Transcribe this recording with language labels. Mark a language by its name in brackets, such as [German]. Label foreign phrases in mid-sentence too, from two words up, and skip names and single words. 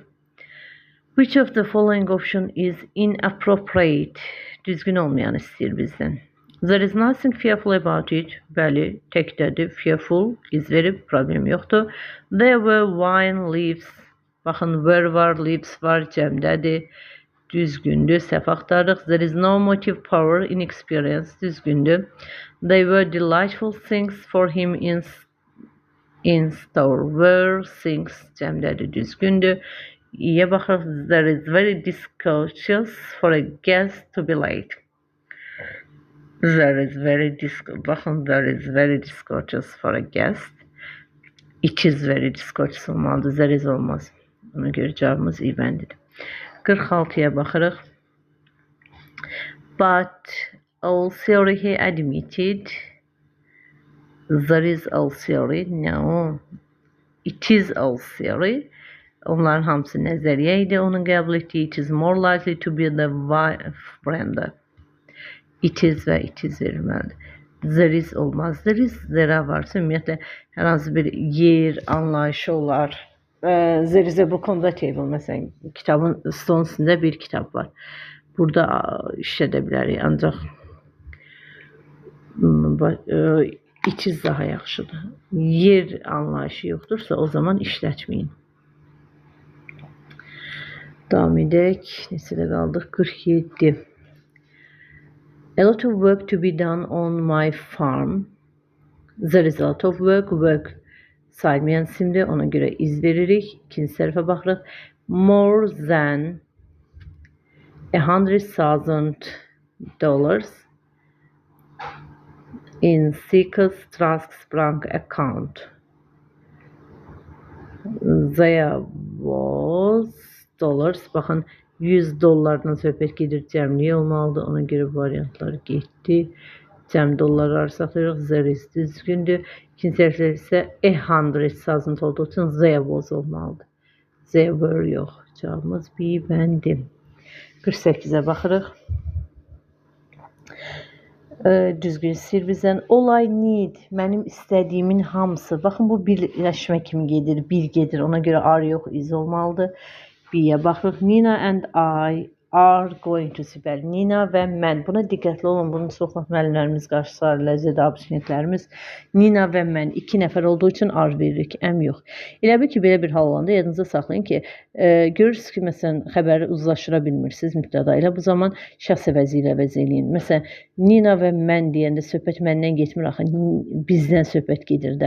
[English] Which of the following option is inappropriate? [Azerbaijani] Düzgün olmayan istəyir bizdən. [English] There is nothing fearful about it. [Azerbaijani] Bəli, təkdədir. Fearful iz verib, problem yoxdur. [English] There were wine leaves. [Azerbaijani] Baxın, were var, leaves var, cəmdədir. Düzgündür, səhv axtarırıq. [English] There is no motive power in experience. [Azerbaijani] Düzgündür. [English] They were delightful things for him in store. Were things, [Azerbaijani] cəmdədir, düzgündür. İyə baxırıq. [English] There is very discourteous for a guest to be late. There is very discourteous for a guest. It is very discourteous olmalıdır. There is olmaz. [Azerbaijani] Ona görə cavabımız İ bəndidir. 46-ya baxırıq. [English] But also he admitted. There is also. No. It is also. [Azerbaijani] Onların hamısı nəzəriyyə idi. Onun qəbul etdiyi [English] it is more likely to be the wife Brenda. It is və it is verilməlidir. There is [Azerbaijani] olmaz. [English] There is, there [Azerbaijani] varsa ümumiyyətlə hər hansı bir yer, anlayışı olar. [English] There is a book on the table. [Azerbaijani] Məsələn, kitabın stolun üstündə bir kitab var. Burada işlədə bilərik. Ancaq [English] it is [Azerbaijani] daha yaxşıdır. Yer anlayışı yoxdursa o zaman işlətməyin. Davam edək. Neçədə qaldıq? 47. [English] A lot of work to be done on my farm. There is a lot of work. Work [Azerbaijani] saymayan simdir. Ona görə iz veririk. İkinci tərəfə baxırıq. [English] More than $100,000 in Seekers Trust's bank account. There was dollars. [Azerbaijani] Baxın, $100 söhbət gedir, cəmliyə olmalıdır. Ona görə variantlar getdi. Cəm dollarları saxlayırıq. [English] There is [Azerbaijani] düzgündür. İkinci tərəfdə isə $100,000 olduğu üçün [English] there was [Azerbaijani] olmalıdır. [English] There were [Azerbaijani] yox. Cavabımız B bəndi. 48-ə baxırıq. Düzgün istəyir bizdən. [English] All I need, [Azerbaijani] mənim istədiyimin hamısı. Baxın, bu birləşmə kimi gedir, bir gedir. Ona görə are yox, is olmalıdır. B-yə baxırıq. [English] Nina and I are going to Sibel. [Azerbaijani] Nina və mən. Buna diqqətli olun. Bunu çoxlu müəllimlərimiz qarşılar, ləzzət abisiniyyətlərimiz. Nina və mən 2 nəfər olduğu üçün are veririk, əm yox. Elə bir ki, belə bir hal olanda yadınıza saxlayın ki, görürsünüz ki, məsələn, xəbəri uzlaşdıra bilmirsiniz mübtəda ilə. Bu zaman şəxs əvəzi ilə əvəz eləyin. Məsələn, Nina və mən deyəndə söhbət məndən getmir, axı bizdən söhbət gedir də.